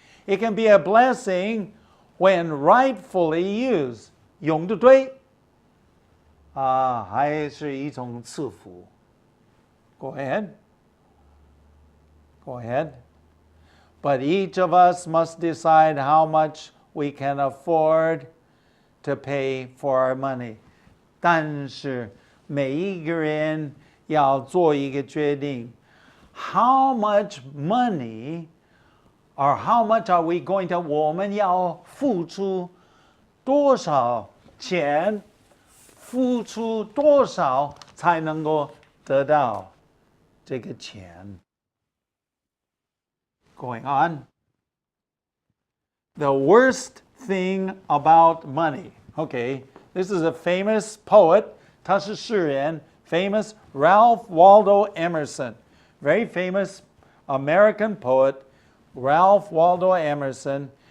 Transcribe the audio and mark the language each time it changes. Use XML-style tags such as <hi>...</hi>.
<en>It can be a blessing when rightfully used</en> <zh>用得对还是一种赐福</zh> <en>Go ahead. But each of us must decide how much we can afford to pay for our money.</en> <zh>但是每一个人要做一个决定</zh> <en>How much money or how much are we going to</en> <zh>我们要付出多少钱付出多少才能够得到这个钱</zh> <en>Going on. The worst thing about money. Okay, this is a famous poet.</en> <zh>他是诗人 famous Ralph Waldo Emerson.</zh> <en>Very famous American poet, Ralph Waldo Emerson.</en>